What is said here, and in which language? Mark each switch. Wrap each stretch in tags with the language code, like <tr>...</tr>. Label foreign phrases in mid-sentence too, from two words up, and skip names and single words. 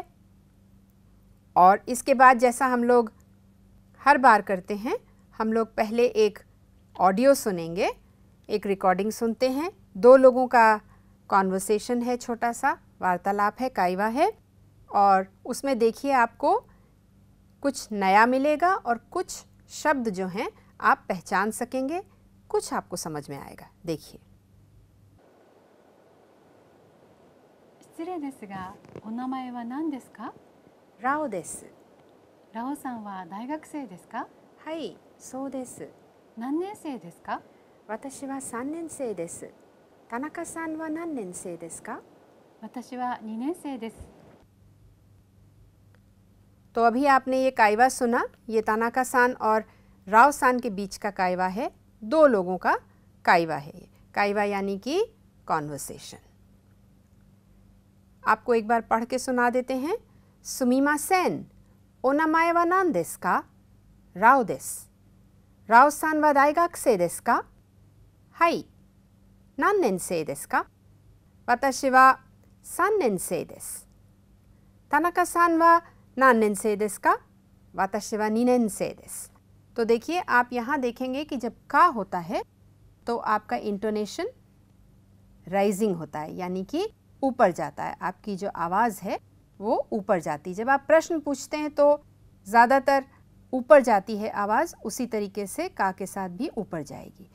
<hi>और इसके बाद जैसा हम लोग हर बार करते हैं, हम लोग पहले एक ऑडियो सुनेंगे, एक रिकॉर्डिंग सुनते हैं। 2 लोगों का कॉन्वर्सेशन है, छोटा सा वार्तालाप है, काइवा है, और उसमें देखिए आपको कुछ नया मिलेगा और कुछ शब्द जो हैं आप पहचान सकेंगे, कुछ आपको समझ में आएगा। देखिए।</hi> <ja>失礼ですが、お名前は何ですか？ラオです。ラオさんは大学生ですか？はい、そうです。何年生ですか？私は3年生です。田中さんは何年生ですか？私は2年生です。</ja> <hi>तो अभी आपने ये काइवा सुना। ये तानाका सान और राव सान के बीच का काइवा है, 2 लोगों का काइवा है। ये काइवा यानी कि कॉन्वर्सेशन। आपको एक बार पढ़ के सुना देते हैं।</hi> <ja>すみません、お名前は何ですか? ラオです。ラオさんは大学生ですか? はい。何年生ですか? 私は3年生です。田中さんは何年生ですか? 私は2年生です。</ja> <hi>तो देखिए, आप यहाँ देखेंगे कि जब का होता है तो आपका</hi> <en>intonation rising</en> <hi>होता है, यानी कि ऊपर जाता है। आपकी जो आवाज़ है वो ऊपर जाती है। जब आप प्रश्न पूछते हैं तो ज़्यादातर ऊपर जाती है आवाज़, उसी तरीके से का के साथ भी ऊपर जाएगी।</hi>